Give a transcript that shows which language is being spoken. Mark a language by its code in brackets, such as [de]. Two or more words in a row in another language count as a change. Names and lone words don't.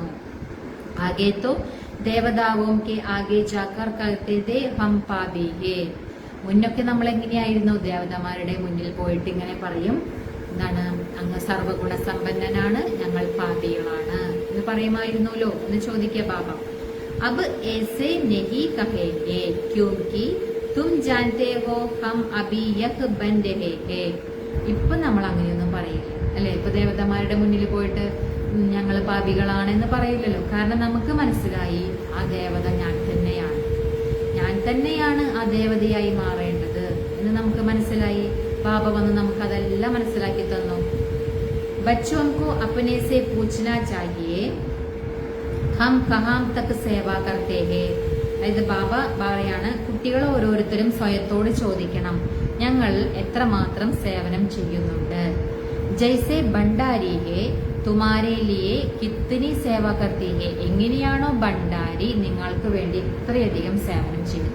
[hi] आगे तो देवताओं के आगे जाकर करते थे हम पापी हैं. [ml] മുന്നൊക്കെ നമ്മൾ എങ്ങനെയായിരുന്നു? ദേവതമാരുടെ മുന്നിൽ പോയിട്ട് ഇങ്ങനെ പറയും, എന്താണ്, അങ്ങ് സർവഗുണസമ്പന്നനാണ്, ഞങ്ങൾ പാപികളാണ് എന്ന് പറയുമായിരുന്നല്ലോ എന്ന് ചോദിക്കുക ബാബ. [hi] അബ് ऐसे नहीं कहेंगे क्योंकि तुम जानते हो हम अभी यह बन रहे हैं. [ml] ഇപ്പൊ നമ്മൾ അങ്ങനെയൊന്നും പറയില്ല അല്ലെ. ഇപ്പൊ ദേവതമാരുടെ മുന്നിൽ പോയിട്ട് ഞങ്ങൾ പാപികളാണെന്ന് പറയില്ലല്ലോ. കാരണം നമുക്ക് മനസ്സിലായി ആ ദേവത ഞാൻ തന്നെയാണ് ആ ദേവതയായി മാറേണ്ടത് എന്ന് നമുക്ക് മനസ്സിലായി. ബാബ വന്ന് നമുക്ക് അതെല്ലാം മനസ്സിലാക്കി തന്നു. [hi] ബच्चों को अपने से पूछना चाहिए हम कहां तक सेवा करते हैं. [ml] അതായത് ബാബ പറയാണ്, കുട്ടികൾ ഓരോരുത്തരും സ്വയത്തോട് ചോദിക്കണം, ഞങ്ങൾ എത്രമാത്രം സേവനം ചെയ്യുന്നുണ്ട്. [hi] जैसे भंडारी है तुम्हारे लिए कितनी सेवा करती है. [ml] എങ്ങനെയാണോ ഭണ്ഡാരി നിങ്ങൾക്ക് വേണ്ടി ഇത്രയധികം സേവനം ചെയ്യുന്നത്.